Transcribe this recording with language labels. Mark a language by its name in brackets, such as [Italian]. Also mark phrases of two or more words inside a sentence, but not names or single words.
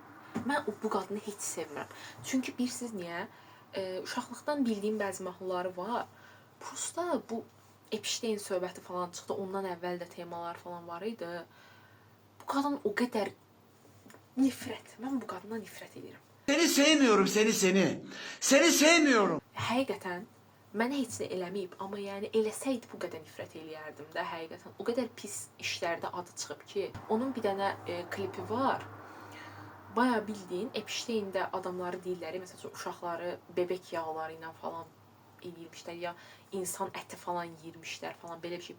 [Azerbaijani] Mən bu qadını heç sevmirəm. Çünki bilirsiniz niyə? Uşaqlıqdan bildiyim bəzi mahnıları var. Prosta bu Epstein söhbəti falan çıxdı. Ondan əvvəl də temalar falan var idi. Bu qadın o qədər nifrət. Mən bu qadından nifrət edirəm. [Turkish] Seni sevmiyorum, seni. Seni sevmiyorum. [Azerbaijani] Həqiqətən mənə heç nə eləməyib, amma yəni eləsəydi bu qədər nifrət eləyərdim də həqiqətən. O qədər pis işlərdə adı çıxıb ki, onun bir dənə klipi var. Baya bildiyin Epstein'də adamları deyirlər, məsələn uşaqları bebek yağları ilə falan eləyirmişlər ya insan əti falan yeyirmişlər falan belə bir şey.